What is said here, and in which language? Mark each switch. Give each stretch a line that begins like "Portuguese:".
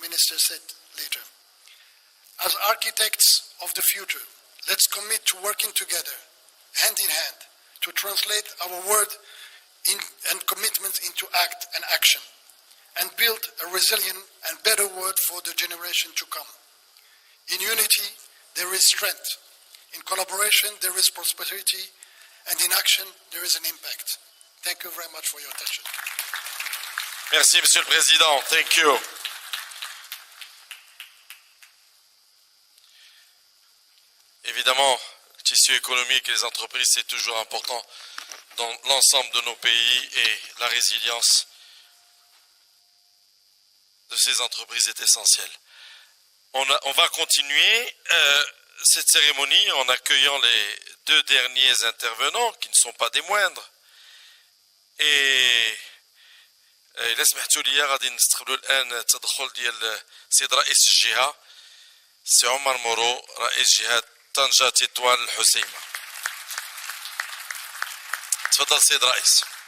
English: Minister said later. As architects of the future, let's commit to working together, hand in hand, to translate our word and commitments into act and action, and build a resilient and better world for the generation to come. In unity, there is strength. In collaboration, there is prosperity, and in action, there is an impact. Thank you very much for your attention.
French: Merci, Monsieur le Président.
English: Thank you.
French: Évidemment, le tissu économique et les entreprises, c'est toujours important dans l'ensemble de nos pays et la résilience de ces entreprises est essentielle. On va continuer cette cérémonie en accueillant les deux derniers intervenants qui ne sont pas des moindres.
Arabic: إذا سمحتوا لي غادي نستقبلوا الآن التدخل ديال السيد رئيس الجهة سي عمر مورو رئيس جهة طنجة-تطوان الحسيمة. تفضل سيد رئيس.